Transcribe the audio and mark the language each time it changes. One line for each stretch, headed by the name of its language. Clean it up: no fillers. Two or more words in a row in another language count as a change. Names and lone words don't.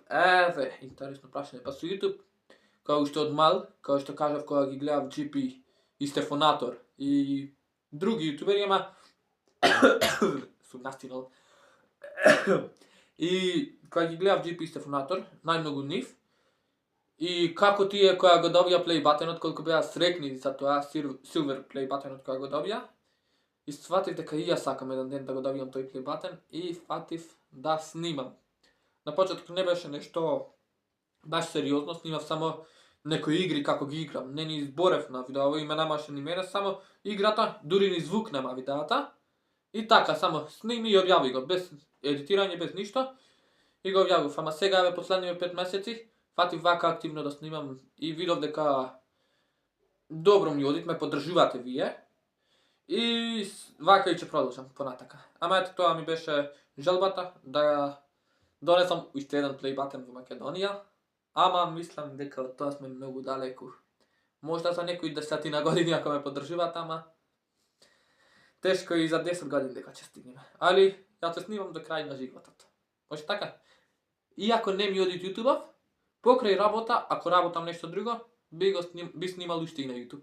Macedonian: Еве, интересно прашање. Па со YouTube, као што од мал, као што кажав кога ги гледав GP и Стефонатор и други јутубери, ама сум настинал. И кога ги гледав GP и Стефонатор, најмногу нив, и како тие која го добија
English: play button-
Macedonian: от, колку беа срекни за тоа,
English: silver play button-
Macedonian: от која го добија, и сватив дека и јас сакам еден ден да го добијам тој play button и фатив да снимам. На почеток не беше нешто баш сериозно, снимав само некои игри како ги играм. Не ни изборев на видео, име немаше ни мене, само играта, дури ни звук нема видеата. И така, само сними и објави го, без едитирање, без ништо. И го објавив, ама сега еве последниве 5 месеци, фатив вака активно да снимам и видов дека добро ми одит, ме поддржувате вие. И вака и ќе продолжам понатака. Ама ето тоа ми беше желбата да донесам уште еден
English: play button
Macedonian: во Македонија. Ама мислам дека од тоа сме многу далеку. Можда за некои 10 години ако ме поддржуваат, ама тешко и за 10 години дека ќе стигнеме. Али ја се снимам до крај на животот. Може така? Иако не ми оди YouTube-ов, покрај работа, ако работам нешто друго, би снимал уште и на YouTube.